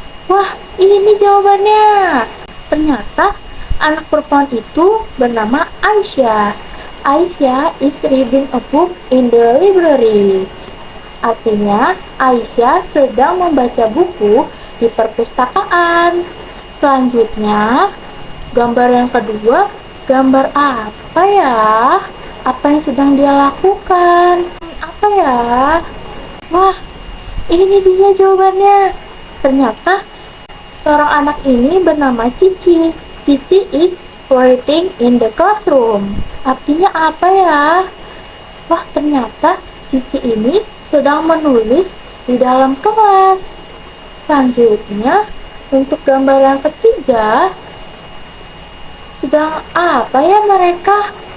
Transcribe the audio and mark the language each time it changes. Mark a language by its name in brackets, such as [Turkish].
[Indonesian] Wah, ini jawabannya. Ternyata anak perempuan itu bernama Aisyah. [English] Aisyah is reading a book in the library. [Indonesian] Artinya, Aisyah sedang membaca buku di perpustakaan. Selanjutnya, gambar yang kedua, gambar apa ya? Apa yang sedang dia lakukan? Apa ya? Wah, ini dia jawabannya. Ternyata seorang anak ini bernama Cici. [English] Cici is writing in the classroom. [Indonesian] Artinya apa ya? Wah, ternyata Cici ini sedang menulis di dalam kelas. Selanjutnya, untuk gambar yang ketiga, sedang apa ya mereka?